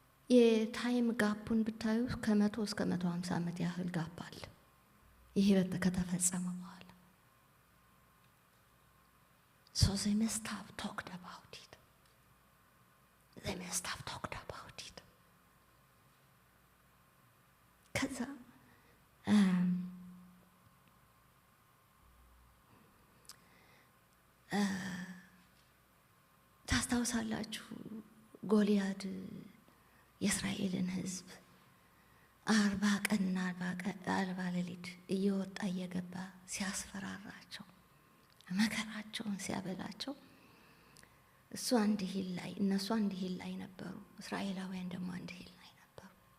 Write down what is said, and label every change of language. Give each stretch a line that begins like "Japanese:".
Amharic: የታይም ጋፑን ብታዩ ከ100 እስከ 150 ዓመት ያህል ጋፕ አለ። ይሄ ከተፈጸመ በኋላ
English: so they must have talked about it. They must have talked about it.
Amharic: ከዛ ታስታውሳላችሁ ጎልያድ የእስራኤልን ሕዝብ 40 ቀንና 40 ሌሊት እየወጣ እየገባ ሲያስፈራራቸው መከራቸውን ሲያበላቸው እሱ አንድ ሂል ላይ እነሱ አንድ ሂል ላይ ነበሩ፣ እስራኤላውያን ደግሞ አንድ ሂል ላይ ነበሩ።